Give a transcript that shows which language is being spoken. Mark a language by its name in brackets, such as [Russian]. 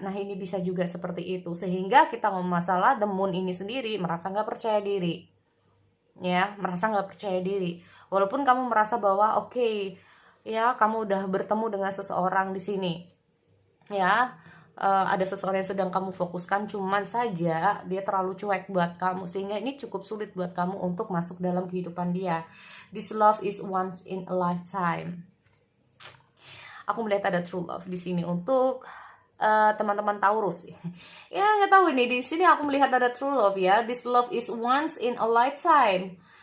[Indonesian] Nah ini bisa juga seperti itu, sehingga kita ngomong masalah the moon ini sendiri merasa nggak percaya diri ya, merasa nggak percaya diri, walaupun kamu merasa bahwa oke, ya kamu udah bertemu dengan seseorang di sini ya, ada seseorang yang sedang kamu fokuskan, cuman saja dia terlalu cuek buat kamu, sehingga ini cukup sulit buat kamu untuk masuk dalam kehidupan dia. [English] This love is once in a lifetime. [Indonesian] Aku melihat ada true love di sini untuk teman-teman Taurus ya, nggak tahu ini, di sini aku melihat ada true love ya. [English] This love is once in a lifetime.